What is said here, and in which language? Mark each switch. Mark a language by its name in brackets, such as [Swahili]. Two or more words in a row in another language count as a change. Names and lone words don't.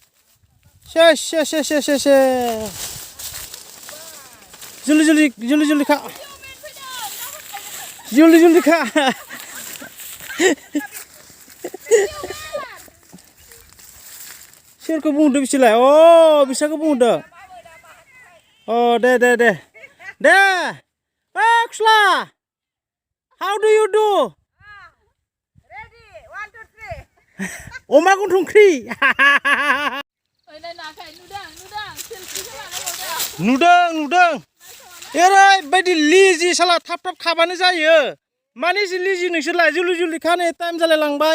[Bodo] से जुलि खा सोरखौ बुंदों बिसोरलाय बिसोरखौ बुंदों दे खुस्ला [English] how do you do [Bodo] अमा गन्थंख्रि नुदों ओरैबायदि लिजि साला थाब खाबानो जायो. माने जि लिजि नोंसोरलाय जुलि खानो टाइम जालाय लांबाय.